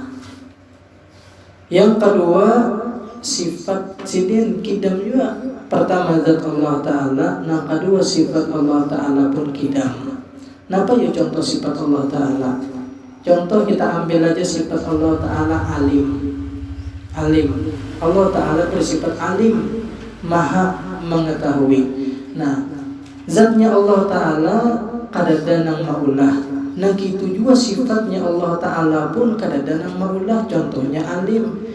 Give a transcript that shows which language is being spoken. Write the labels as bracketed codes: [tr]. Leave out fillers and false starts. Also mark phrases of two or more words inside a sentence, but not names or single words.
[bjn] Yang kedua sifat sidin kidam juga. Pertama zat Allah Ta'ala, yang kedua sifat Allah Ta'ala pun kidam. Napa ya contoh sifat Allah Ta'ala? Contoh kita ambil aja sifat Allah Ta'ala alim. Allah Ta'ala bersifat alim, maha mengetahui. Nah, zatnya Allah Ta'ala kadada nang maulah. Nah gitu juga sifatnya Allah Ta'ala pun kadada nang maulah. Contohnya alim.